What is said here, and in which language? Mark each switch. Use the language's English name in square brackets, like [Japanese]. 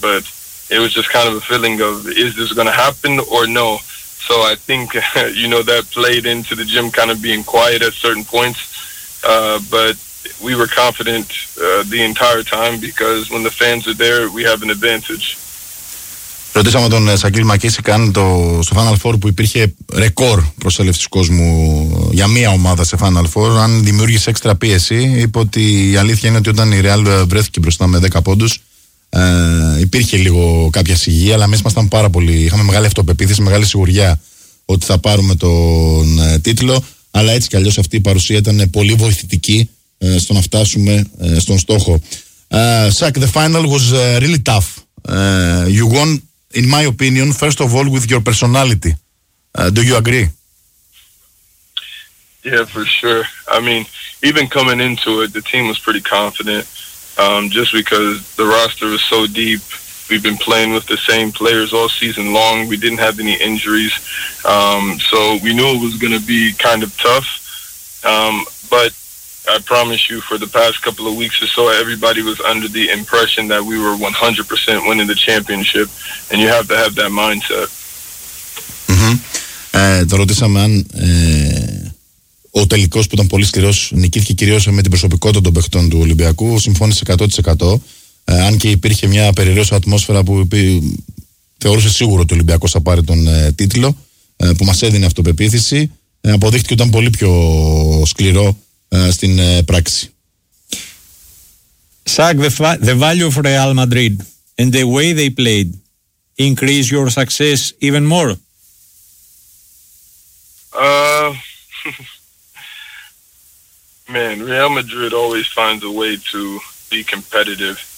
[English] But it was just kind of a feeling of, is this going to happen or no? So I think, you know, that played into the gym kind of being quiet at certain points. But we were confident the entire time, because when the fans are there, we have an advantage. [Greek] Ρωτήσαμε τον Σακίλ Μακίσικ αν στο Final Four που υπήρχε ρεκόρ προσέλευσης κόσμου για μία ομάδα σε Final Four, αν δημιούργησε έξτρα πίεση. Είπε ότι η αλήθεια είναι ότι όταν η Real βρέθηκε μπροστά με 10 πόντους, υπήρχε λίγο κάποια σιγή, αλλά εμείς ήμασταν πάρα πολύ. Είχαμε μεγάλη αυτοπεποίθηση, μεγάλη σιγουριά ότι θα πάρουμε τον τίτλο. Αλλά έτσι κι αλλιώς αυτή η παρουσία ήταν πολύ βοηθητική στο να φτάσουμε στον στόχο. [English] Σακ, the final was really tough. You won, in my opinion, first of all, with your personality. Do you agree? Yeah, for sure. I mean, even coming into it, the team was pretty confident, just because the roster was so deep. We've been playing with the same players all season long. We didn't have any injuries. So we knew it was going to be kind of tough. But I promise you, for the past couple of weeks or so, everybody was under the impression that we were 100% winning the championship, and you have to have that mindset. [Greek] Το ρωτήσαμε αν ο τελικός που ήταν πολύ σκληρός νικήθηκε κυρίως με την προσωπικότητα των παιχτών του Ολυμπιακού. Συμφώνησε 100%, αν και υπήρχε μια περιραίωση ατμόσφαιρα που θεώρησε σίγουρο ότι ο Ολυμπιακός θα πάρει τον τίτλο, που μας έδινε αυτοπεποίθηση. Αποδείχτηκε ότι ήταν πολύ πιο σκληρό στην πράξη. [English] Σακ, the value of Real Madrid and the way they played increase your success even more? Man, Real Madrid always finds a way to be competitive.